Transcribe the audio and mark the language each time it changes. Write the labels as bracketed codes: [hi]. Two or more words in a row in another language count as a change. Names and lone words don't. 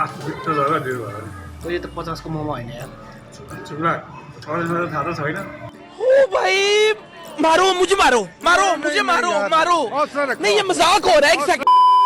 [ne] यो त 50 को मोमो होइन यार। चुक्ला 40 थाहा त छैन। [hi] ओ भाई मारो मुझे, मारो मारो मुझे, मारो मारो। नहीं ये मजाक हो रहा है, एक सेकंड।